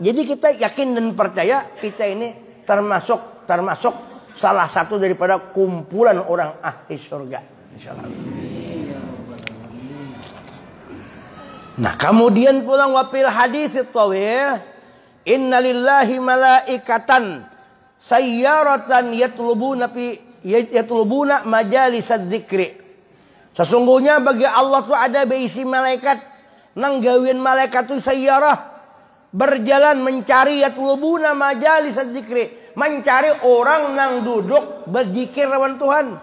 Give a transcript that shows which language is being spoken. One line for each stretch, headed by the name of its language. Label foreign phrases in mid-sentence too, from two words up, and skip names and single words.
Indonesian: Jadi kita yakin dan percaya kita ini termasuk salah satu daripada kumpulan orang ahli surga.
Arabic: Insyaallah.
Indonesian: Nah, kemudian pulang
Arabic: وفي الحديث الطويل إن لله ملائكة سيارة يطلبون مجالس الذكر.
Banjar: Sesungguhnya bagi Allah tuh ada beisi malaikat nang gawin malaikat tuh sayyarah berjalan mencari
Arabic: يطلبون مجالس الذكر,
Banjar: mencari orang nang duduk berzikir lawan Tuhan.